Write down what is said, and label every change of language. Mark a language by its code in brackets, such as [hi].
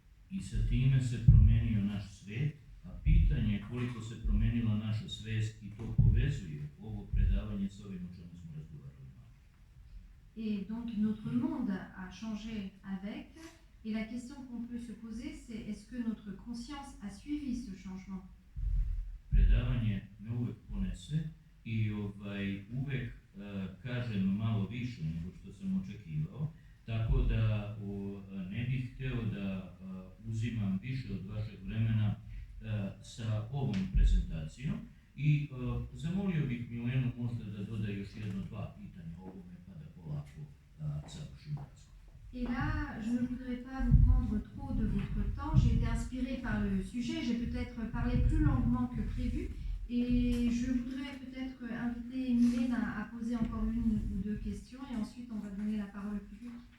[sr] I sa time se promenio naš svijet, a pitanje je koliko se promenila naša svijest i to povezuje ovo predavanje s ovim o čemu smo razgovarali. [fr] Et donc notre monde a changé avec, et la question qu'on peut se poser, c'est est-ce que notre conscience a suivi ce changement? [sr] Predavanje me uvek ponese i uvek kažem malo više nego što sam očekivao, tako da ne bih hteo da uzimam više od vašeg vremena sa ovom prezentacijom i zamolio bih Milenu možda da doda još dva pitanja o ovome pa da polako završimo razgovor. [fr] Et là, je ne voudrais pas vous prendre trop de votre temps. J'ai été inspirée par le sujet. J'ai peut-être parlé plus longuement que prévu. Et je voudrais peut-être inviter Milena à poser encore une ou deux questions. Et ensuite, on va donner la parole au public.